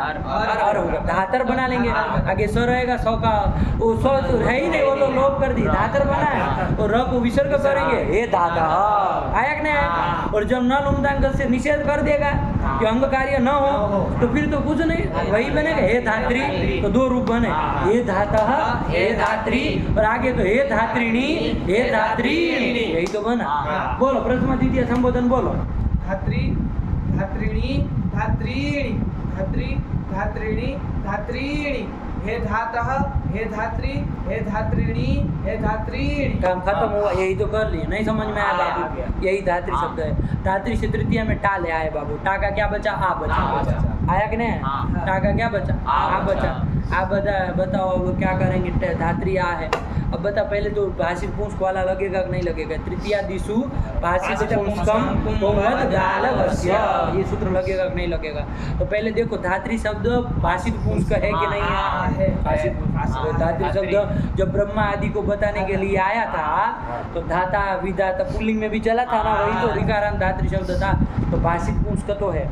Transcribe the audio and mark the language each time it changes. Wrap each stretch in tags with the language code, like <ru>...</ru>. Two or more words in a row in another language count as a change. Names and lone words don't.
<hi>और होगा, धातर बना लेंगे, आगे स रहेगा, सौ का वो सौ तो है ही नहीं, वो तो लोप कर दी, धातर बना है, और र को विसर्ग करेंगे, हे धाता, आया कि नहीं? और जब नल उमदांग से निषेध कर देगा कि अंग कार्य न हो, तो फिर तो कुछ नहीं, वही बनेगा हे धात्री। तो दो रूप बने, हे धाता, हे धात्री, और आगे तो हे धात्रीणी, हे धात्रीणी, यही तो बना। बोलो प्रथम द्वितीय संबोधन बोलो।</hi> <sa>धात्री, धात्रीणी, धात्रीणी, धात्री, धात्रीणी, धात्रीणी, हे धातः, हे धात्री, हे धात्रीणी, हे धात्रीणी।</sa> <hi>काम खत्म हुआ, यही तो कर लिए। नहीं समझ में आया बाबू? यही धात्री शब्द है। धात्री से तृतीय में टा ले आए बाबू, टा का क्या बचा? आ बचा, आया कि नहीं? टा का क्या बचा? आ बचा। आप बताओ अब क्या करेंगे? धात्री आ है, अब बता पहले तो भाषित पुंस्क वाला लगेगा कि नहीं लगेगा?</hi> <sa>तृतीया दिशु भाषित पुंस्कम बहुमत गालवस्य,</sa> <hi>ये सूत्र लगेगा कि नहीं लगेगा? तो पहले देखो धात्री शब्द भाषित पुंस्क है कि नहीं है? भाषित पुंस्क। धात्री शब्द जब ब्रह्मा आदि को बताने के लिए आया था तो धाता विधाता पुल्लिंग में भी चला था ना, वही तो ऋकारांत धात्री शब्द था, तो भाषित पुंस्क तो है।</hi>